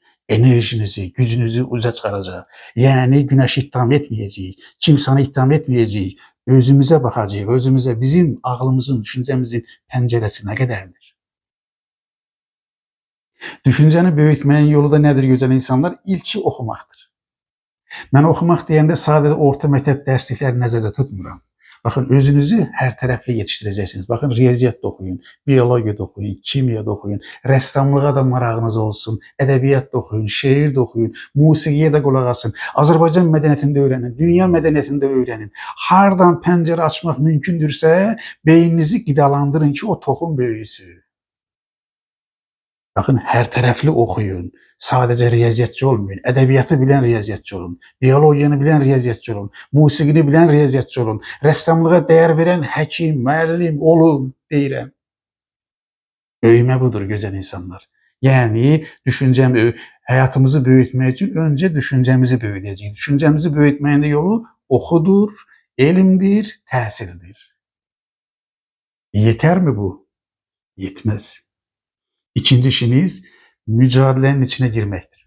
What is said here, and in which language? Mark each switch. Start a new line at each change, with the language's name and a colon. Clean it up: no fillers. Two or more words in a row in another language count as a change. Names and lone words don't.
Turkish: Enerjinizi, gücünüzü uca çıkaracak. Yani güneş itham etmeyecek. Kimsəni itham etmeyecek. Özümüze bakacağız. Özümüze, bizim ağlımızın, düşüncemizin penceresi ne kadardır? Düşünceni büyütmenin yolu da nedir güzel insanlar?
Azerbaijani: İlki oxumaqdır. Ben oxumaq deyəndə sadece orta məktəb dərslikləri nəzərdə tutmuram.
Turkish: Bakın özünüzü her taraflı yetiştireceksiniz. Bakın riyaziyyat da okuyun, biyoloji da okuyun, kimya da okuyun, ressamlığa da marağınız olsun, edebiyat da okuyun, şiir de okuyun,
Azerbaijani: musiqiyə də qulaq asın, Azərbaycan mədəniyyətində öğrenin, dünya mədəniyyətində öğrenin. Hardan pencere açmak mümkündürsə, beyninizi qidalandırın ki o toxum böyüsün.
Turkish: Bakın her taraflı okuyun. Sadece riyaziyyatçı olmayın. Edebiyatı bilen riyaziyyatçı olun. Biyologiyani bilen riyaziyyatçı olun. Musiqini bilen riyaziyyatçı olun.
Azerbaijani: Rəssamlığa dəyər verən həkim, müəllim olun deyirəm.
Turkish: Böyüme budur güzel insanlar. Yani hayatımızı büyütmek için önce düşüncemizi büyüteceğiz. Düşüncemizi büyütmenin de yolu okudur, elimdir, təhsildir. Yeter mi bu? Yetmez. İkinci işiniz mücadelenin içine girmektir.